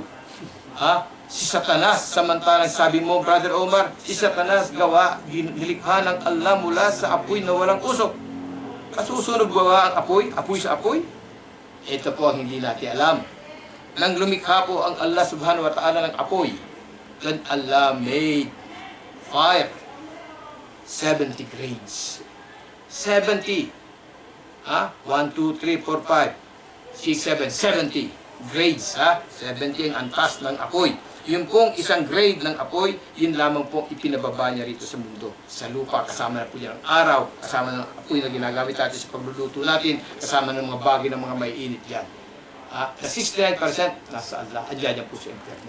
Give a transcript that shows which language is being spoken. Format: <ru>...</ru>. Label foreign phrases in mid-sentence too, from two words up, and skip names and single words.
<tl>Si Satanas, samantalang sabi mo, Brother Omar, si Satanas gawa, nilikha ng Allah mula sa apoy na walang usok. Masusunog gawa ang apoy? Apoy sa apoy? Ito po ang hindi natin alam. Nang lumikha po ang Allah</tl> <ar>سبحانه وتعالى</ar> <tl>ng apoy,</tl> <en>then Allah made fire. 70 grades. 70. 1, 2, 3, 4, 5.</en> <tl>6, 7, 70 grades, 70 ang antas ng apoy. Yung pong isang grade ng apoy, yun lamang pong ipinababa niya rito sa mundo. Sa lupa, kasama na po niya ang araw, kasama ng apoy na ginagamit natin sa pagluluto natin, kasama ng mga bagay ng mga may init yan. Na 69% nasa Allah, adyan po sa impyerno.</tl>